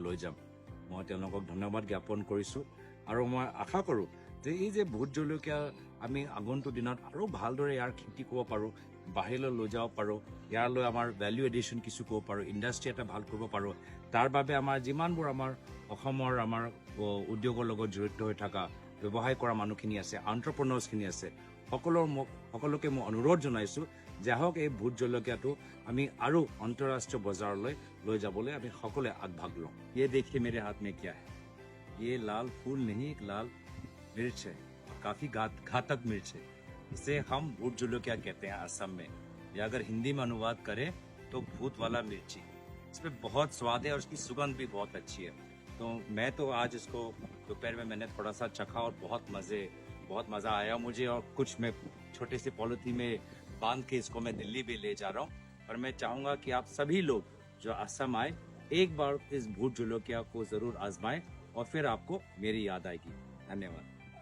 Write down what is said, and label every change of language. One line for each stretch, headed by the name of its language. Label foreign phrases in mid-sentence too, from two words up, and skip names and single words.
Assamese: লৈ যাম মই তেওঁলোকক ধন্যবাদ জ্ঞাপন কৰিছোঁ আৰু মই আশা কৰোঁ যে এই যে ভোট জলকীয়া আমি আগন্তুক দিনত আৰু ভালদৰে ইয়াৰ খেতি কৰিব পাৰোঁ বাহিৰলৈ লৈ যাব পাৰোঁ ইয়ালৈ আমাৰ
English: value addition
Assamese: কিছু কৰিব পাৰোঁ ইণ্ডাষ্ট্ৰি এটা ভাল কৰিব পাৰোঁ তাৰ বাবে আমাৰ যিমানবোৰ আমাৰ অসমৰ আমাৰ উদ্যোগৰ লগত জড়িত হৈ থকা ব্যৱসায় কৰা মানুহখিনি আছে এণ্টাৰপ্ৰেনাৰ্ছখিনি আছে সকলোকে মই অনুৰোধ জনাইছোঁ যে আহক এই ভোট জলকীয়াটো আমি আৰু আন্তঃৰাষ্ট্ৰীয় বজাৰলৈ লৈ যাবলৈ আমি সকলোৱে আগভাগ লওঁ
Hindi: ये देखिए मेरे हाथ में क्या है ये लाल फूल नहीं एक लाल मिर्च है काफी घातक मिर्च है इसे हम भूत जलकिया कहते हैं असम में या अगर हिंदी में अनुवाद करें तो भूत वाला मिर्ची इसमें बहुत स्वाद है और उसकी सुगंध भी बहुत अच्छी है तो मैं तो आज इसको दोपहर में मैंने थोड़ा सा चखा और बहुत मजा आया मुझे और कुछ मैं छोटे से पॉलिथीन में बांध के इसको मैं दिल्ली भी ले जा रहा हूँ और मैं चाहूंगा कि आप सभी लोग जो असम आए एक बार इस भूत जलकिया को जरूर आजमाएं और फिर आपको मेरी याद आएगी धन्यवाद